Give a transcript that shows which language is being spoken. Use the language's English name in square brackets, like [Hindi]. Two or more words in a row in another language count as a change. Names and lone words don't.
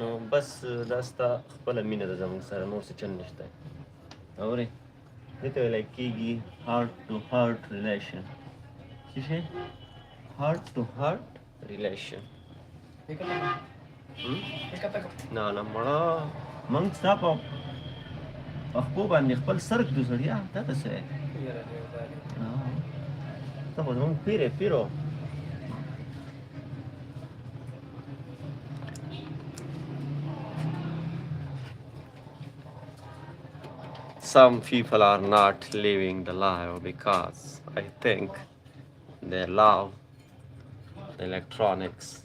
[Pashto] نو بس دا ستا خپله مینه ده زموږ سره نور څه چل نشته اورې دې ته ویلی کېږي [English] heart to heart relation [Pashto] څه شی [English] heart to heart relation [Pashto] نه نه مړه موږ ستا په پښپو باندې خپل سر ږدو سړیا تا ته څه ته خو زموږ پیر یې پیرو [English] Some people are not living the life because I think they love electronics.